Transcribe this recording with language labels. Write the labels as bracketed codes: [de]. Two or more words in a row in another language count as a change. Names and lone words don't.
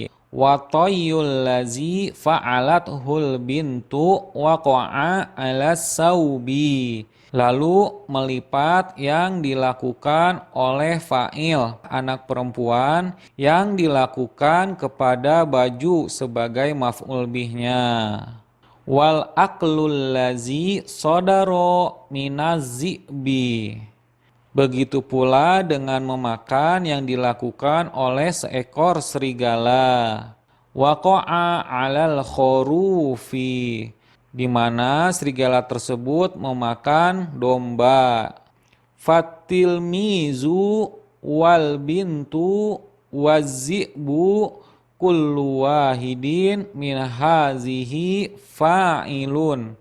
[ar] وطيّ الذي فعلته البنت وقع على الثوب, [id] lalu melipat yang dilakukan oleh fa'il anak perempuan yang dilakukan kepada baju sebagai maf'ul bihnya. [ar] والأكل الذي صدر من الذئب, [id] begitu pula dengan memakan yang dilakukan oleh seekor serigala. [ar] وقع على الخروف, [id] di mana serigala tersebut memakan domba. [ar] فالتلميذ والبنت والذئب كل واحد من هذه فاعل.